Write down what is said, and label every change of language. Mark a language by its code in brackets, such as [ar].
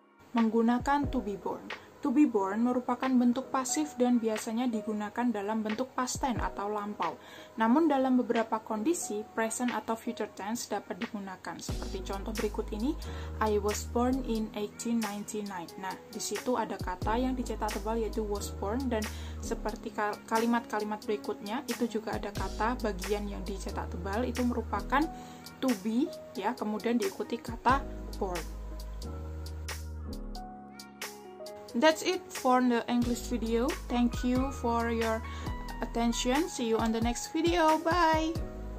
[id] Menggunakan to be born. To be born merupakan bentuk pasif dan biasanya digunakan dalam bentuk past tense atau lampau. Namun dalam beberapa kondisi, present atau future tense dapat digunakan. Seperti contoh berikut ini, [en] I was born in 1899. [id] Nah, di situ ada kata yang dicetak tebal yaitu was born, dan seperti kalimat-kalimat berikutnya itu juga ada kata bagian yang dicetak tebal itu merupakan to be ya, kemudian diikuti kata born. [en] That's it for the English video. Thank you for your attention. See you on the next video. Bye!